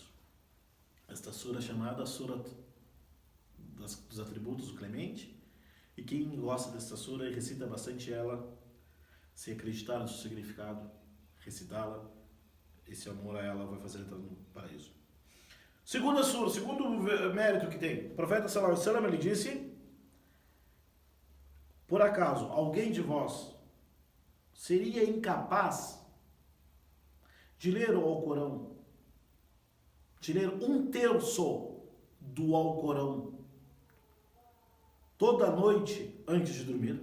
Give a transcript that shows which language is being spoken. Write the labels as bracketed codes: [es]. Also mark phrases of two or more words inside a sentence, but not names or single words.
[pt] Esta sura é chamada Surat dos atributos do Clemente, e quem gosta desta sura e recita bastante ela, se acreditar no seu significado, recitá-la, esse amor a ela vai fazer entrar no paraíso. Segunda sura, segundo mérito que tem, o profeta [ar] صلى الله عليه وسلم, [pt] ele disse, por acaso alguém de vós seria incapaz de ler o Alcorão, de ler 1/3 do Alcorão toda noite antes de dormir?